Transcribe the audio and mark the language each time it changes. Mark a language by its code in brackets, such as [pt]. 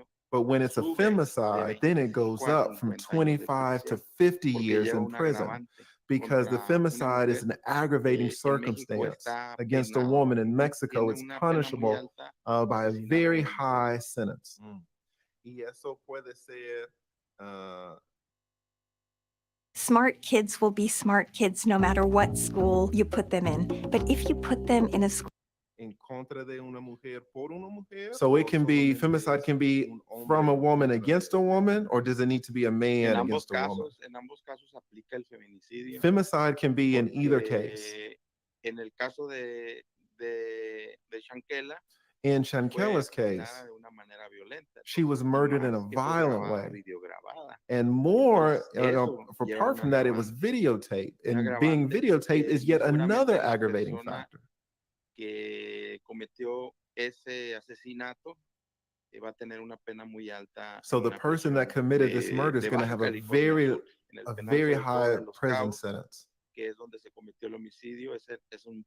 [en] But when it's a femicide, then it goes up from 25 to 50 years in prison, because the femicide is an aggravating circumstance against a woman in Mexico. It's punishable by a very high sentence. [es] Y eso puede ser [en] Smart kids will be smart kids no matter what school you put them in. But if you put them in a school [es] en contra de una mujer por una mujer, [en] so it can be, femicide can be from a woman against a woman, or does it need to be a man against a woman? [es] En ambos casos aplica el feminicidio. [en] Femicide can be in either case. [es] En el caso de SHANQUELLA, [en] in SHANQUELLA's case, she was murdered in a violent way. And more, apart from that, it was videotaped. And being videotaped is yet another aggravating factor. [es] Que cometió ese asesinato va a tener una pena muy alta. [en] So the person that committed this murder is going to have a very high prison sentence. [es] Que es donde se cometió el homicidio, es un